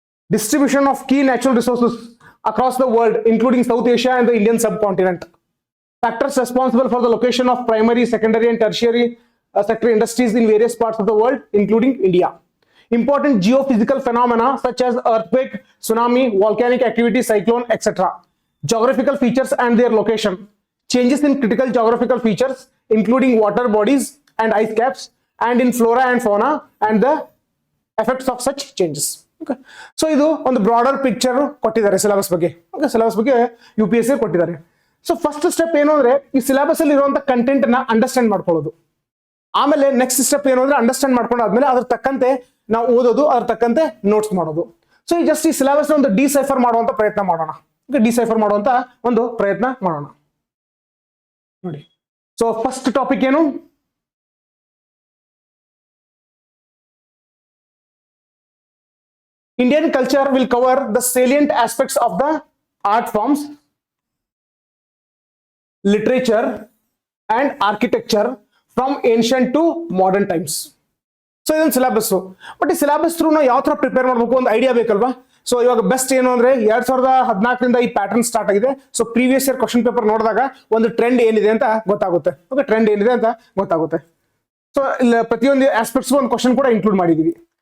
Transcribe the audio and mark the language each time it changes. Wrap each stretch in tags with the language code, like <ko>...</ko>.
<en>distribution of key natural resources across the world including South Asia and the Indian subcontinent, factors responsible for the location of primary, secondary and tertiary sector industries in various parts of the world including India, important geophysical phenomena such as earthquake, tsunami, volcanic activity, cyclone, etc., geographical features and their location, changes in critical geographical features including water bodies and ice caps, and in flora and fauna and the effects of such changes.</en> <kn>Okay, so idu ಒಂದು broader picture ಕೊಟ್ಟಿದ್ದಾರೆ syllabus ಬಗ್ಗೆ. Okay, syllabus ಬಗ್ಗೆ UPSC ಕೊಟ್ಟಿದ್ದಾರೆ. So first step ಏನು ಅಂದ್ರೆ ಈ syllabus ಅಲ್ಲಿ ಇರುವಂತ ಕಂಟೆಂಟ್ ನ ಅಂಡರ್ಸ್ಟ್ಯಾಂಡ್ ಮಾಡ್ಕೊಳ್ಳೋದು. ಆಮೇಲೆ ನೆಕ್ಸ್ಟ್ ಸ್ಟೆಪ್ ಏನು ಅಂದ್ರೆ ಅಂಡರ್ಸ್ಟ್ಯಾಂಡ್ ಮಾಡ್ಕೊಂಡಾದ್ಮೇಲೆ ಅದ್ರ ತಕ್ಕಂತೆ ನಾವು ಓದೋದು, ಅದ್ರ ತಕ್ಕಂತೆ ನೋಟ್ಸ್ ಮಾಡೋದು. ಸೊ ಈ ಜಸ್ಟ್ ಈ ಸಿಲೆಬಸ್ ಒಂದು ಡಿಸೈಫರ್ ಮಾಡುವಂತ ಪ್ರಯತ್ನ ಮಾಡೋಣ. ಡಿಸೈಫರ್ ಮಾಡುವಂತ ಒಂದು ಪ್ರಯತ್ನ ಮಾಡೋಣ ನೋಡಿ. ಸೊ ಫಸ್ಟ್ ಟಾಪಿಕ್ ಏನು,</kn> <en>Indian culture will cover the salient aspects of the art forms, literature and architecture from ancient to modern times.</en> <kn>So ಇದೊಂದು ಸಿಲೆಬಸ್. ಬಟ್ ಈ ಸಿಲೆಬಸ್ ಥ್ರೂ ನಾವು ಯಾವ ತರ ಪ್ರಿಪೇರ್ ಮಾಡಬೇಕು ಒಂದು ಐಡಿಯಾ ಬೇಕಲ್ವಾ. ಸೊ ಇವಾಗ ಬೆಸ್ಟ್ ಏನು ಅಂದ್ರೆ 2014 ಈ ಪ್ಯಾಟರ್ನ್ ಸ್ಟಾರ್ಟ್ ಆಗಿದೆ. So previous year question paper ನೋಡಿದಾಗ ಒಂದು ಟ್ರೆಂಡ್ ಏನಿದೆ ಅಂತ ಗೊತ್ತಾಗುತ್ತೆ. ಓಕೆ, ಟ್ರೆಂಡ್ ಏನಿದೆ ಅಂತ ಗೊತ್ತಾಗುತ್ತೆ. ಸೊ ಇಲ್ಲಿ ಪ್ರತಿಯೊಂದು ಆಸ್ಪೆಕ್ಟ್ಸ್ ಒಂದು ಕ್ವಶನ್ ಕೂಡ ಇನ್ಕ್ಲೂಡ್ ಮಾಡಿದೀವಿ.</kn>